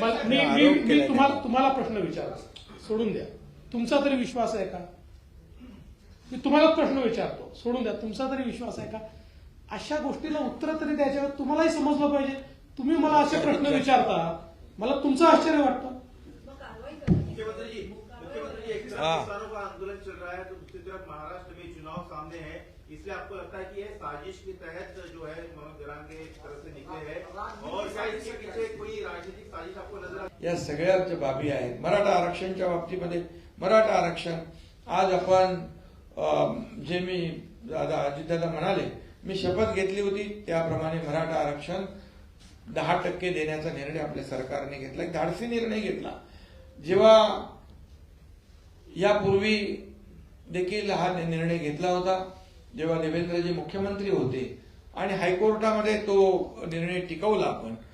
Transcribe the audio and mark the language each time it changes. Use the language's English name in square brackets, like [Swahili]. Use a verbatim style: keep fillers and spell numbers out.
[Marathi] मग मी मी मी तुम्हाला तुम्हाला प्रश्न विचारतो सोडून द्या तुमचा तरी विश्वास आहे का मी तुम्हाला प्रश्न विचारतो सोडून द्या तुमचा तरी विश्वास आहे का अशा गोष्टीला उत्तर तरी द्यायच्या वेळी तुम्हालाही समजलं पाहिजे. तुम्ही मला असे प्रश्न विचारता मला तुमचं आश्चर्य वाटतं. मग कारवाई करा. [Hindi] मुख्यमंत्री जी मुख्यमंत्री जी एक हाँ। तरफ किसानों का आंदोलन चल रहा है तो दूसरी तरफ महाराष्ट्र में चुनाव सामने है इसलिए आपको लगता है कि यह साजिश के तहत जो है मनोज जरांगे की तरफ से निकले हैं और क्या इसके पीछे कोई राजनीतिक साजिश आपको नजर आ [Marathi] या सगळ्या ज्या बाबी आहेत मराठा आरक्षणच्या बाबतीमध्ये मराठा आरक्षण आज आपण अं, जे मी दादा अजितदादा म्हणाले, मी शपथ घेतली होती त्याप्रमाणे मराठा आरक्षण दहा टक्के देण्याचा निर्णय आपल्या सरकारने घेतला. एक धाडसी निर्णय घेतला. जेव्हा यापूर्वी देखील हा निर्णय घेतला होता जेव्हा देवेंद्रजी मुख्यमंत्री होते आणि हायकोर्टामध्ये तो निर्णय टिकवला आपण.